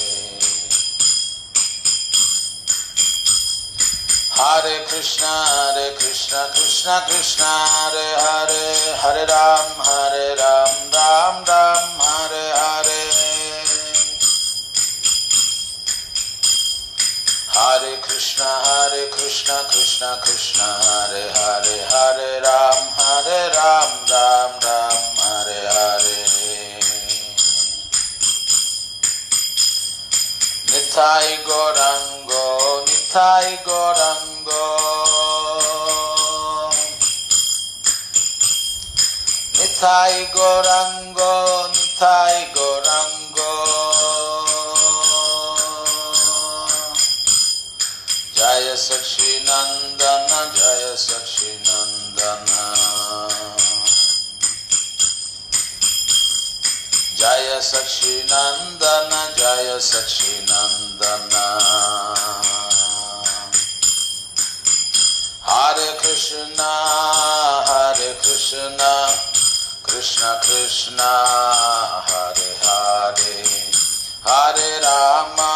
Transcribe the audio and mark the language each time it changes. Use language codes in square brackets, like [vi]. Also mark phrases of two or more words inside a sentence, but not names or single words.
[sa] హరే కృష్ణ కృష్ణ కృష్ణ హరే హరే, హరే రామ రామ రామ హరే హరే, హరే కృష్ణ కృష్ణ కృష్ణ హరే హరే, హరే రామ రామ రామ హరే హరే, నితాయ గౌరంగో నితాయ గౌరంగో, నితాయ గౌరంగో నితాయ గౌరంగో, जय सच्चिनंदन जय सच्चिनंदन जय सच्चिनंदन जय सच्चिनंदन हरे कृष्णा कृष्ण कृष्ण हरे हरे हरे राम